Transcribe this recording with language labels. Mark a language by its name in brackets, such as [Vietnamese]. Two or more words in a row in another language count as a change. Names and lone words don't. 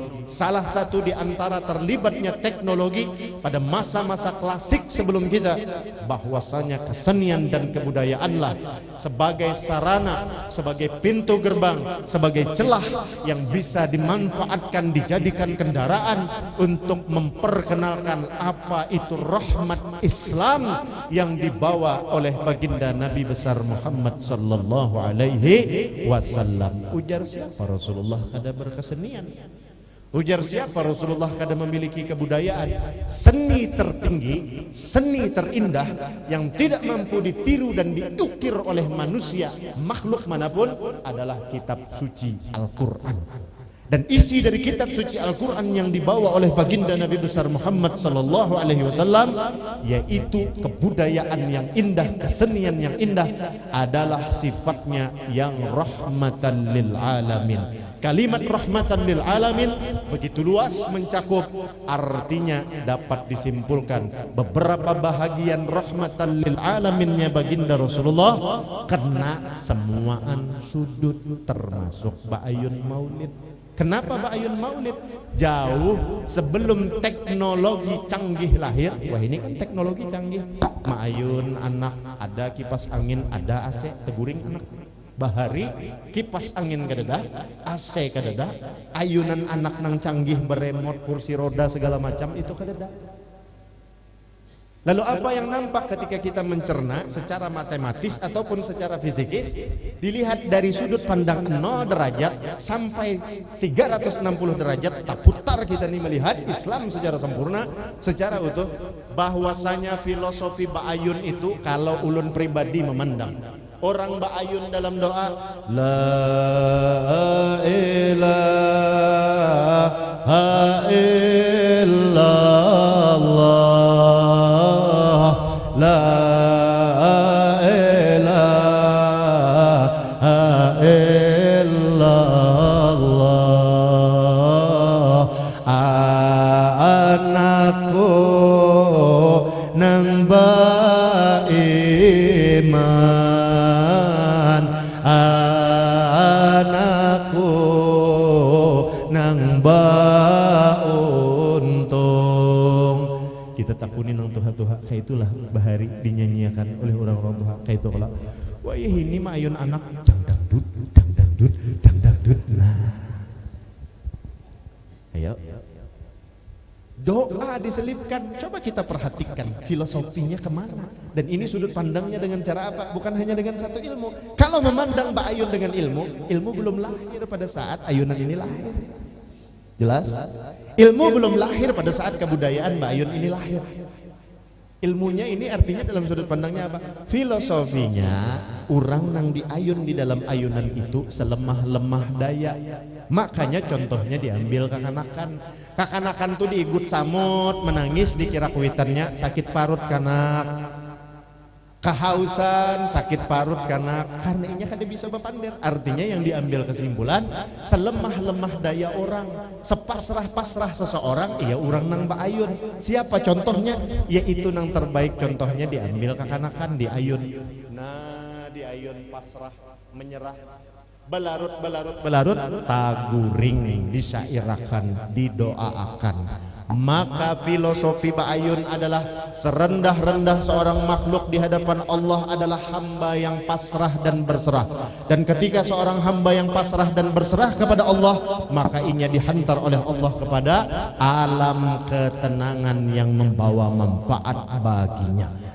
[Indonesian] Salah satu di antara terlibatnya teknologi pada masa-masa klasik sebelum kita, bahwasanya kesenian dan kebudayaanlah sebagai sarana, sebagai pintu gerbang, sebagai celah yang bisa dimanfaatkan, dijadikan kendaraan untuk memperkenalkan apa itu rahmat Islam yang dibawa oleh baginda Nabi besar Muhammad [Arabic] sallallahu alaihi wasallam. [Banjar] Ujar siapa Rasulullah kada berkesenian? Ujar siapa Rasulullah kada memiliki kebudayaan? [Indonesian] Seni tertinggi, seni terindah yang tidak mampu ditiru dan diukir oleh manusia, makhluk manapun adalah kitab suci Al-Quran. Dan isi dari kitab suci Al-Quran yang dibawa oleh baginda Nabi besar Muhammad [Arabic] sallallahu alaihi wasallam, [Indonesian] yaitu kebudayaan yang indah, kesenian yang indah, adalah sifatnya yang [Arabic] rahmatan lil alamin. [Indonesian] Kalimat [Arabic] rahmatan lil alamin [Indonesian] begitu luas mencakup, artinya dapat disimpulkan beberapa bahagian [Arabic] rahmatan lil alaminnya [Indonesian] baginda Rasulullah kena semuaan sudut, termasuk Ba'ayun Maulid. Kenapa Ba'ayun Maulid? Jauh sebelum teknologi canggih lahir. [Banjar] Wah, ini kan teknologi canggih. Ma'ayun anak, ada kipas angin, ada AC, teguring anak. Bahari kipas angin kadada, AC kadada, ayunan anak nang canggih beremot, kursi roda segala macam itu kadada. [Indonesian] Lalu apa yang nampak ketika kita mencerna secara matematis ataupun secara fisikis? Dilihat dari sudut pandang 0 derajat sampai 360 derajat, tak putar kita nih melihat Islam secara sempurna, secara utuh. Bahwasanya filosofi Ba'ayun itu, kalau ulun pribadi memandang, orang Ba'ayun dalam doa [Arabic] la ilaha illallah, la ilaha illallah, [Banjar] anakku nang baiman, anakku nang bauntung. Kita takuni nang tuha-tuha kayak itulah bahari dinyanyiakan oleh orang-orang tuha kayak itu. Kalau wah ini mah ayun anak dang dangdut dang dangdut dang dangdut. [Indonesian] Nah, ayo doa diselipkan. Coba kita perhatikan filosofinya kemana. Dan ini sudut pandangnya dengan cara apa? Bukan hanya dengan satu ilmu. Kalau memandang Ba'ayun dengan ilmu, ilmu belum lahir pada saat ayunan ini lahir. Jelas? Ilmu belum lahir pada saat kebudayaan Ba'ayun ini lahir. Ilmunya ini artinya dalam sudut pandangnya apa? [Banjar] Filosofinya orang nang diayun di dalam ayunan itu selemah-lemah daya. Makanya contohnya diambil kakanakan. Kakanakan tuh diigut samut, menangis dikira kuitannya sakit parut kanak. Kehausan, sakit parut karena inya kada bisa bepander. [Indonesian] Artinya yang diambil kesimpulan, selemah-lemah daya orang, sepasrah-pasrah seseorang, iya orang nang Ba'ayun. Siapa contohnya? [Banjar] Yaitu nang terbaik contohnya diambil kakanakan, diayun. Nah, diayun pasrah, menyerah, belarut, taguring, disyairakan, didoaakan. [Indonesian] Maka filosofi Ba'ayun adalah serendah-rendah seorang makhluk di hadapan Allah adalah hamba yang pasrah dan berserah. Dan ketika seorang hamba yang pasrah dan berserah kepada Allah, maka inya dihantar oleh Allah kepada alam ketenangan yang membawa manfaat baginya.